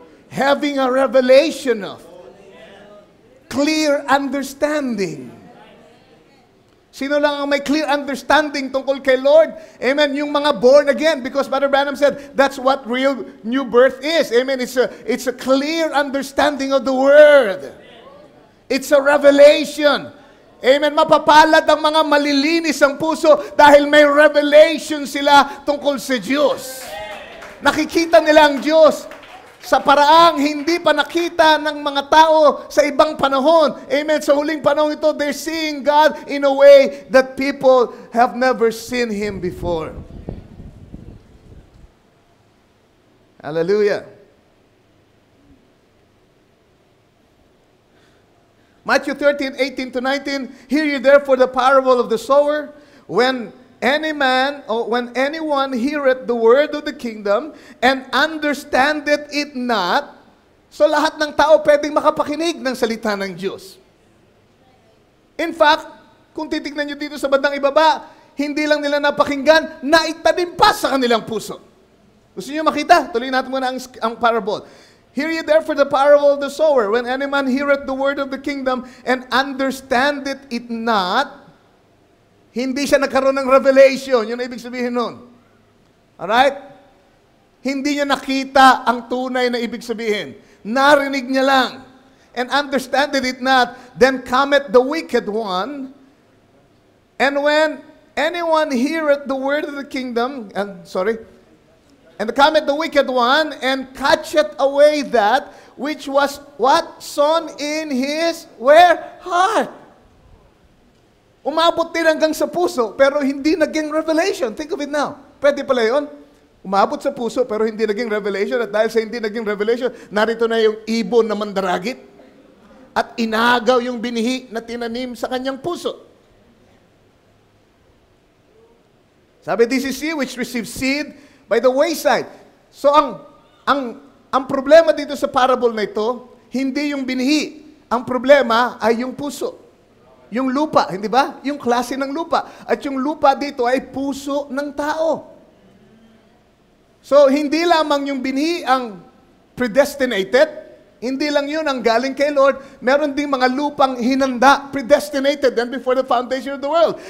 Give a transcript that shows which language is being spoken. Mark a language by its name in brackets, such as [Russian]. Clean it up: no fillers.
[English] Having a revelation of clear understanding. [Filipino] Sino lang ang may clear understanding tungkol kay Lord? Amen. Yung mga [English] born again, because Brother Branham said that's what real new birth is. Amen. It's a clear understanding of the Word. It's a revelation. Amen. [Filipino] Mapapalad ang mga malilinis ang puso dahil may revelation sila tungkol sa Diyos. Nakikita nila ang Diyos sa paraang hindi pa nakita ng mga tao sa ibang panahon. Amen. Sa huling panahon ito, [English] they're seeing God in a way that people have never seen Him before. Hallelujah. Matthew 13:18 to 19, hear ye therefore the parable of the sower. When anyone heareth the word of the kingdom and understandeth it not, [Filipino] so lahat ng tao pwedeng makapakinig ng salita ng Diyos. In fact, kung titignan nyo dito sa bandang ibaba, hindi lang nila napakinggan, naitanim pa sa kanilang puso. Gusto nyo makita? Tuloy natin muna ang parable. [English] Hear ye therefore the parable of the sower. When any man heareth the word of the kingdom and understandeth it not, [Filipino] hindi siya nagkaroon ng revelation. Yun ang ibig sabihin nun. Alright? Hindi niya nakita ang tunay na ibig sabihin. Narinig niya lang. [English] And understandeth it not, then cometh the wicked one. And when anyone heareth the word of the kingdom, and cometh the wicked one, and catcheth away that which was what? Sown in his, where? Heart. [Filipino] Umabot din hanggang sa puso, pero hindi naging revelation. [English] Think of it now. [Filipino] Pwede pala yun. Umabot sa puso, pero hindi naging revelation. At dahil sa hindi naging revelation, narito na yung ibon na mandaragit. At inagaw yung binihi na tinanim sa kanyang puso. [English] Sabi, this is he which receives seed by the wayside. [Filipino] So, ang problema dito sa parable na ito, hindi yung binhi. Ang problema ay yung puso. Yung lupa, hindi ba? Yung klase ng lupa. At yung lupa dito ay puso ng tao. So, hindi lamang yung binhi ang predestinated, hindi lang yun ang galing kay Lord, meron ding mga lupang hinanda, [English] predestinated and before the foundation of the world.